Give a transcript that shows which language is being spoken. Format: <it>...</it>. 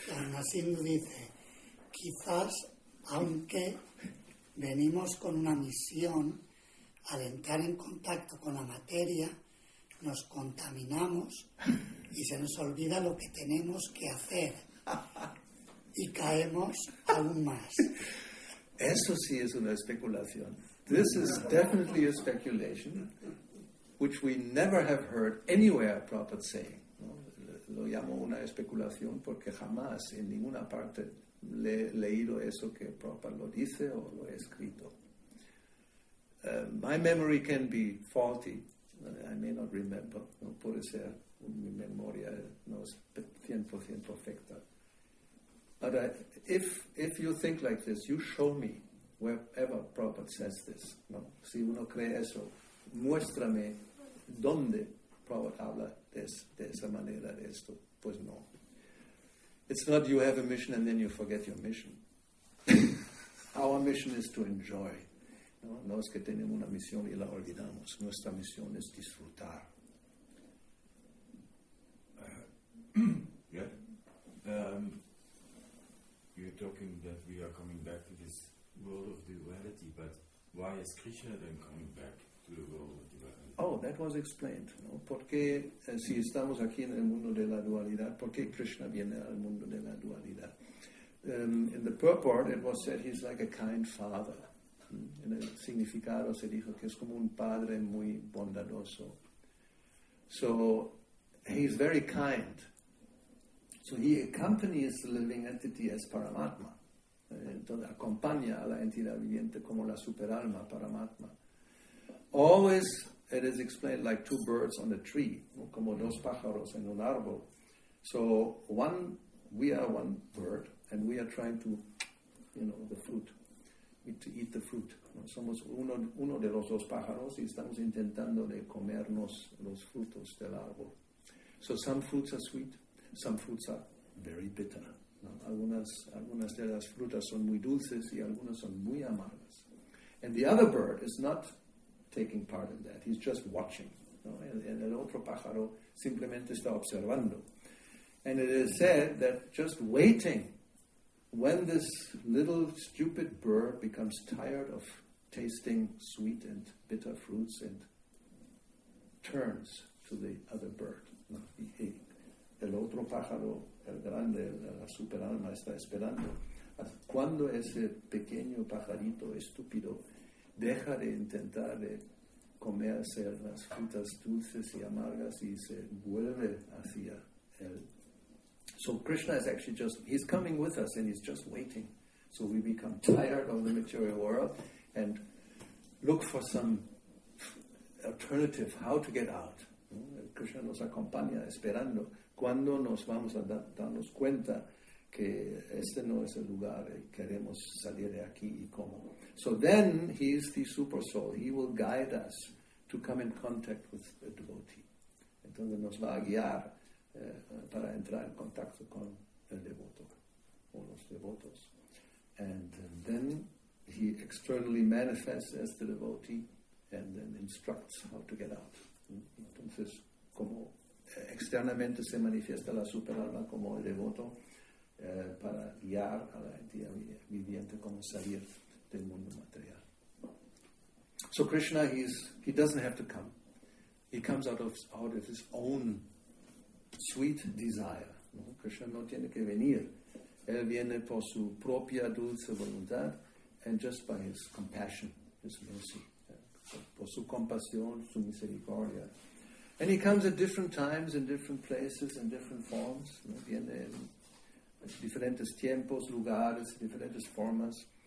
<es>Nassim dice, quizás, aunque venimos con una misión, al entrar en contacto con la materia, nos contaminamos y se nos olvida lo que tenemos que hacer y caemos aún más. Eso sí es una especulación.</es> <en>This is definitely a speculation, which we never have heard anywhere Prabhupada saying.</en> <es>¿No? Lo llamo una especulación porque jamás en ninguna parte le he leído eso que Prabhupada lo dice o lo he escrito.</es> <en>My memory can be faulty. I may not remember.</en> <es>No puede ser. Mi memoria no es 100% perfecta.</es> <en>But if you think like this, you show me wherever Prabhupada says this.</en> <es>¿No? Si uno cree eso, muéstrame dónde Prabhupada habla de esa manera de esto. Pues no.</es> <en>It's not you have a mission and then you forget your mission. Our mission is to enjoy.</en> <es>No es que tenemos una misión y la olvidamos. Nuestra misión es disfrutar.</es> <en>You're talking that we are coming back to this world of duality, but why is Krishna then coming back to the world of duality? Oh, that was explained.</en> <es>¿No? ¿Por qué, si estamos aquí en el mundo de la dualidad, por qué Krishna viene al mundo de la dualidad?</es> <en>In the purport, it was said he's like a kind father.</en> <es>En el significado se dijo que es como un padre muy bondadoso.</es> <en>So, he's very kind. So he accompanies the living entity as Paramatma.</en> <es>Entonces acompaña a la entidad viviente como la superalma, Paramatma.</es> <en>Always, it is explained like two birds on a tree,</en> <es>¿no? Como dos pájaros en un árbol.</es> <en>So, we are one bird, and we are trying to, the fruit. To eat the fruit.</en> <es>¿No? Somos uno de los dos pájaros y estamos intentando de comernos los frutos del árbol.</es> <en>So some fruits are sweet, some fruits are very bitter.</en> <es>¿No? Algunas de las frutas son muy dulces y algunas son muy amargas.</es> <en>And the other bird is not taking part in that. He's just watching.</en> <es>¿No? El otro pájaro simplemente está observando.</es> <en>And it is said that just waiting, when this little stupid bird becomes tired of tasting sweet and bitter fruits and turns to the other bird.</en> <es>¿No? Y el otro pájaro, el grande, la superalma, está esperando. Cuando ese pequeño pajarito estúpido deja de intentar de comerse las frutas dulces y amargas y se vuelve hacia él.</es> <en>So Krishna is actually he's coming with us and he's just waiting. So we become tired of the material world and look for some alternative, how to get out.</en> <es>Krishna nos acompaña esperando cuando nos vamos a darnos cuenta que este no es el lugar y queremos salir de aquí y cómo.</es> <en>So then he is the super soul. He will guide us to come in contact with a devotee.</en> <es>Entonces nos va a guiar para entrar en contacto con el devoto o los devotos.</es> <en>And then he externally manifests as the devotee and then instructs how to get out.</en> <es>Entonces, como externamente se manifiesta la superalma como el devoto para guiar a la entidad viviente como salir del mundo material.</es> <en>So Krishna, he doesn't have to come. He comes out of his own sweet desire.</en> <es>¿No? Krishna no tiene que venir. Él viene por su propia dulce voluntad</es> <en>and just by his compassion, his mercy,</en> <es>por su compasión, su misericordia.</es> <en>And he comes at different times, in different places, in different forms.</en> <es>¿No? Viene en diferentes tiempos, lugares, diferentes formas.</es>